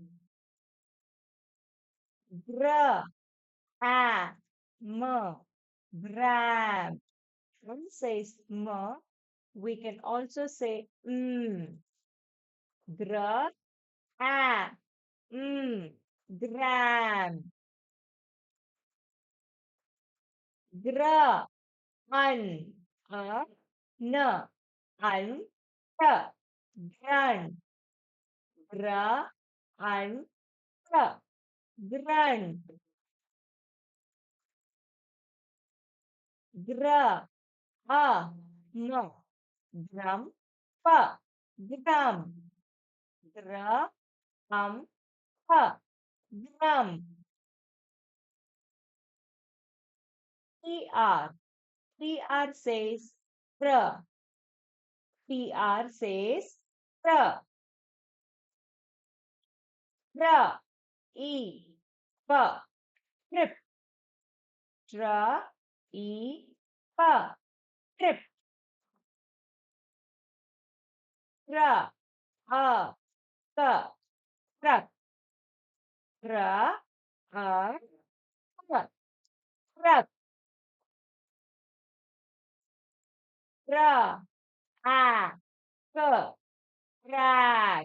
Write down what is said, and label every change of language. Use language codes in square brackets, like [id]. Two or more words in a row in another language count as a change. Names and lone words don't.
[en] Gr, a, m, grab. One says m. We can also say Gr, a, gram. Gr, un, n, un, t, grunt. Gr, un, t, grunt. Gr, a, no, drum, p, drum. Gr, p, drum. PR, PR says pr. PR says pr. Pr, e, p, trip. Tr, e, p, trip. Tr, a, k, truck. Tr, a, k, truck. Tr, a, k, track.